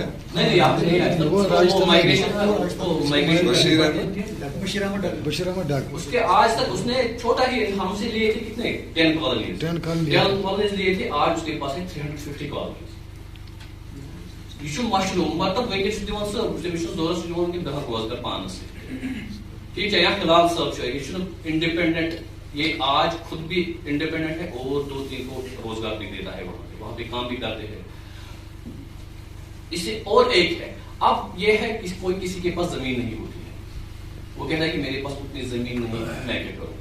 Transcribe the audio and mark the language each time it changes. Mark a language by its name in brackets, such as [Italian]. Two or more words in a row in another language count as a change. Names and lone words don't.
[Urdu] نہیں یہاں پہ نہیں ہے, وہ مائگریشن بشیر احمد ڈاک. اس کے آج تک اس نے چھوٹا ہی ہم سے لیے تھے کتنے 10 کالونیز لیے تھے, آج اس کے پاس ہے 350 کالونیز. [Kashmiri] یہ مشروم مطلب ونکس دِوان سر دورس دِوان کہ بہت روزگار پانس ٹھیک ہے. [Urdu] یا خلال صاحب یہ انڈیپینڈنٹ, یہ آج خود بھی انڈیپینڈنٹ ہے اور 2-3 کو روزگار بھی دیتا ہے, وہاں پہ کام بھی کرتے ہیں. اسے اور ایک ہے, اب یہ ہے کہ کوئی کسی کے پاس زمین نہیں ہوتی ہے, وہ کہتا ہے کہ میرے پاس اتنی زمین نہیں ہے, میں کیا کروں.